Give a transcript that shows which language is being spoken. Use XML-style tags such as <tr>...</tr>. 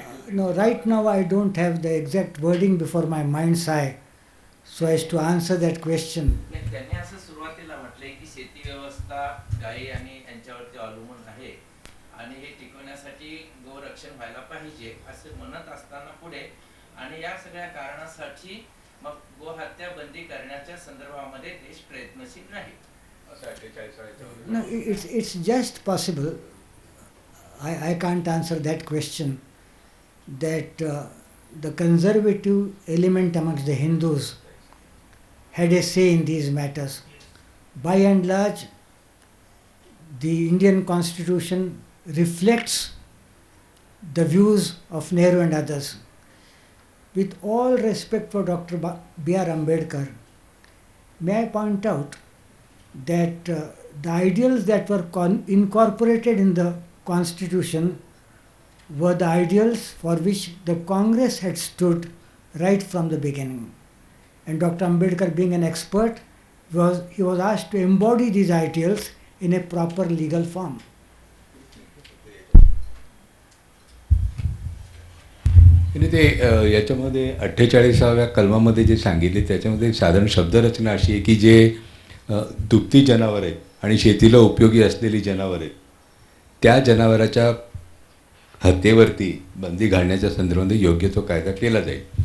<en>No, right now I don't have the exact wording before my mind's eye so as to answer that question.</en> <mr>त्यांनी असं सुरुवातीला म्हटले की शेती व्यवस्था गायी आणि यांच्यावरती अवलंबून आहे आणि हे टिकवण्यासाठी गोरक्षण व्हायला पाहिजे असं म्हणत असताना पुढे आणि या सगळ्या कारणासाठी मग गोहत्या बंदी करण्याच्या संदर्भामध्ये देश प्रयत्नशील राहील.</mr> <en>No, it's just possible. I can't answer that question. That the conservative element amongst the Hindus had a say in these matters. By and large, the Indian Constitution reflects the views of Nehru and others. With all respect for Dr. B.R. Ambedkar, may I point out that the ideals that were incorporated in the Constitution were the ideals for which the Congress had stood right from the beginning. And Dr. Ambedkar, being an expert, he was asked to embody these ideals in a proper legal form.</en> <mr>आणि ते याच्यामध्ये 48व्या कलमामध्ये जे सांगितले त्याच्यामध्ये साधारण शब्दरचना अशी आहे की जे दुभती जनावर आहेत आणि शेतीला उपयोगी असलेली जनावर आहेत त्या जनावराच्या हत्येवरती बंदी घालण्याच्या संदर्भामध्ये योग्य तो कायदा केला जाईल.</mr>